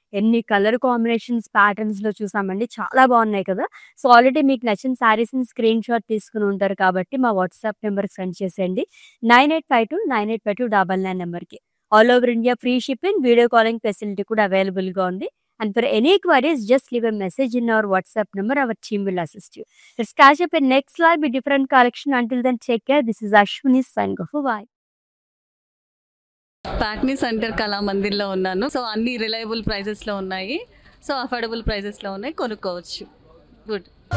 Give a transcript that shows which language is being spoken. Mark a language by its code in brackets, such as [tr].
[te] ఎన్ని colour combinations patterns లో చూసామండి, చాలా బాగున్నాయి కదా. సో ఆల్రెడీ మీకు నచ్చిన సారీస్ ని స్క్రీన్ షాట్ తీసుకుని ఉంటారు కాబట్టి మా వాట్సాప్ నెంబర్ సెండ్ చేసేయండి 9852985299 నెంబర్కి. All over India free shipping, video calling facility కూడా అవైలబుల్ గా ఉంది. [en] And for any queries, just leave a message in our WhatsApp number. Our team will assist you. Let's catch up in next live with different collection. Until then, take care. This is Ashwini signing off. Bye. [te] ప్యాక్నీ centre కళామందిర్లో ఉన్నాను. So అన్ని reliable ప్రైజెస్లో ఉన్నాయి, so affordable ప్రైజెస్లో ఉన్నాయి, కొనుక్కోవచ్చు. Good.